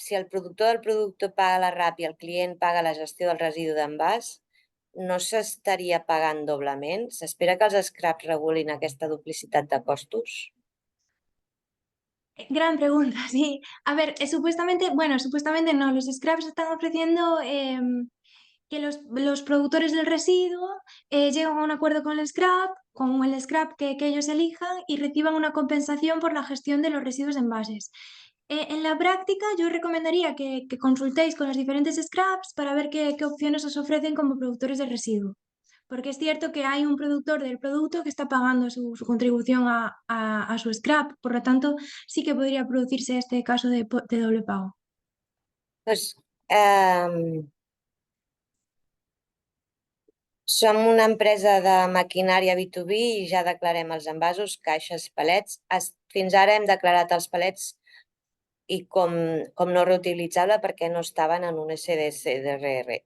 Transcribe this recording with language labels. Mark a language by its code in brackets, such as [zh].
[ca] Si el productor del producte paga la RAP i el client paga la gestió del residu d'envàs, no s'estaria pagant doblement? S'espera que els scraps regulin aquesta duplicitat de costos? Gran pregunta, sí. [es] A ver, supuestamente no, los scraps están ofreciendo que los productores del residuo llegan a un acuerdo con el scrap que ellos elijan y reciban una compensación por la gestión de los residuos de envases. En la práctica, yo recomendaría que consultéis con los diferentes scraps para ver qué opciones os ofrecen como productores de residuo. Porque es cierto que hay un productor del producto que está pagando su contribución a su scrap, por lo tanto, sí que podría producirse este caso de doble pago. [ca] Doncs, som una empresa de maquinària B2B i ja declarem els envasos, caixes, palets. Fins ara hem declarat els palets i com no reutilitzable perquè no estaven en un SDR.